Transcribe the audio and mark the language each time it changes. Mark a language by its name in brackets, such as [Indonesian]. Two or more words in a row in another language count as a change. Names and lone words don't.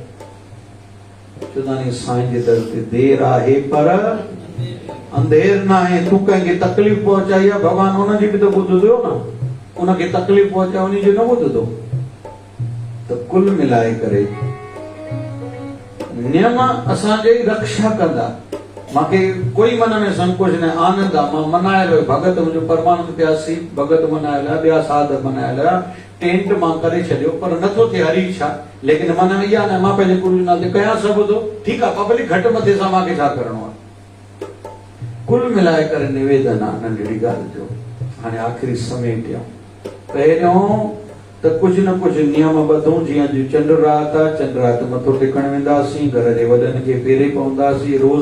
[Sindhi] चवंदा साईं जे दर ते देर आहे पर अंधेर न आहे तूं कंहिंखे तकलीफ़ पहुचाई आहे भॻवानु हुनजी बि त ॿुधंदो न उनखे तकलीफ़ पहुचाए उन जो न ॿुधंदो त कुल मिलाए करे नियम असांजे रक्षा कंदा मूंखे कोई मन में संकोच न आनंद आहे मां मनायल हुयो भगत मुंहिंजो परमानंद प्यासी भगत मनायल आहे ॿिया साध मनायल आहे टेंट मां करे छॾियो पर नथो थिए हरी इच्छा लेकिन मन में इहा न मां पंहिंजे गुरू जे नाले कयां सभु थो ठीकु आहे पब्लिक घटि मथे सां मूंखे छा करिणो आहे। कुल मिलाए करे निवेदन आहे नंढड़ी ॻाल्हि जो हाणे आख़िरी समेटियो पहिरियों त कुझु न कुझु नियम ॿधूं जीअं चंड रात आहे चंड रात मथो टेकण वेंदासीं घर जे वॾनि खे पेरे पवंदासीं रोज़